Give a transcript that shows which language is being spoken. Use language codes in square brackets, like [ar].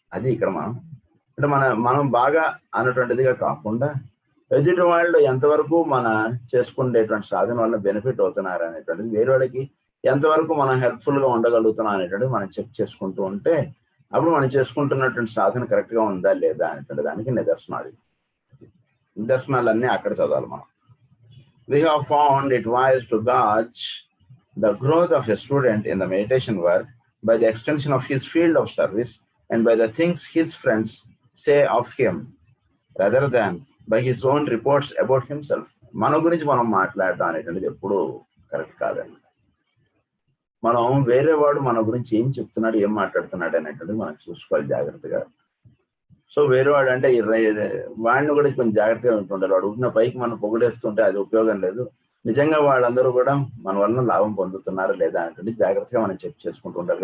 [te] అది ఇక్కడ మనం అంటే మనం బాగా అన్నటువంటిదిగా కాకుండా ఎదుటి వాళ్ళు ఎంతవరకు మన చేసుకునేటువంటి సాధన వల్ల బెనిఫిట్ అవుతున్నారు అనేటువంటిది, వేరే వాళ్ళకి ఎంతవరకు మనం హెల్ప్ఫుల్గా ఉండగలుగుతున్నాం అనేటువంటిది మనం చెక్ చేసుకుంటూ ఉంటే అప్పుడు మనం చేసుకుంటున్నటువంటి సాధన కరెక్ట్గా ఉందా లేదా అనేటువంటి దానికి నిదర్శనాలన్నీ అక్కడ చదవాలి మనం. [en] We have found it wise to gauge the growth of a student in the meditation work by the extension of his field of service and by the things his friends say of him, rather than by his own reports about himself. [te] మన గురించి మనం మాట్లాడడం అనేటువంటిది ఎప్పుడు correct కాదండి. మనం వేరే వాడు మన గురించి ఏం చెప్తున్నాడు, ఏం మాట్లాడుతున్నాడు అనేటువంటిది మనం చూసుకోవాలి జాగ్రత్తగా. సో వేరే వాడు అంటే వాడిని కూడా కొంచెం జాగ్రత్తగా ఉంటుండాలి. వాడు ఉన్న పైకి మనం పొగిడేస్తుంటే అది ఉపయోగం లేదు. నిజంగా వాళ్ళందరూ కూడా మన వలన లాభం పొందుతున్నారా లేదా అంటే జాగ్రత్తగా మనం చెక్ చేసుకుంటూ ఉంటారు.